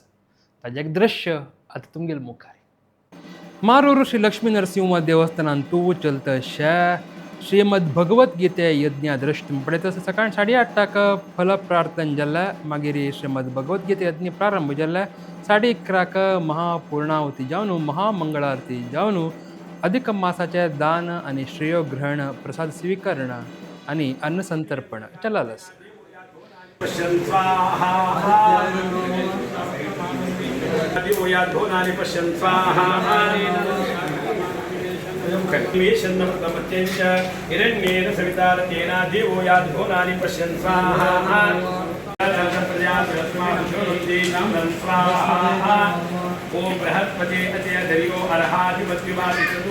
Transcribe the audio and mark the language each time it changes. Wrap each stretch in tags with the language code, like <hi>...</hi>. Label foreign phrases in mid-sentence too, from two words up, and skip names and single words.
<kok>ताजें एक दृश्य आतां तुमगेल मुखार. मारूर श्री लक्ष्मी नरसिंह देवस्थानांतू चलता अशा श्रीमद भगवद्गीते यज्ञ दृश्य तुमी पळयता सकाळी 8:30 फलप्रार्थना जाल्ल्या मागीर श्रीमद भगवद्गीते यज्ञ प्रारंभ जाल्ल्या 11:30 महापूर्णाहुती जावन महामंगळारती जावन अधिक मासाचे दान आनी श्रेयोग्रहण प्रसाद स्वीकरण आनी अन्नसंतर्पण चललस.</kok> <sa>हिरण्येन सवितारतेन देवो याद्भुवनानि पश्यन् स्वाहा ओम बृहस्पति अचय दरियो अर्हाधिपत्युवादिषु</sa>